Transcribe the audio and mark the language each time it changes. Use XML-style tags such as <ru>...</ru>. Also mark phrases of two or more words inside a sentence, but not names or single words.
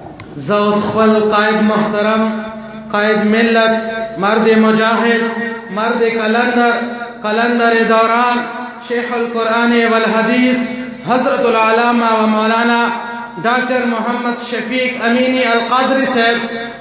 <ur>زوسفل قائد محترم، قائد ملت، مرد مجاہد، مرد قلندر دوران، شیخ القرآن والحدیث, حضرت العلامہ و مولانا ڈاکٹر محمد شفیق امینی القادری صاحب</ur>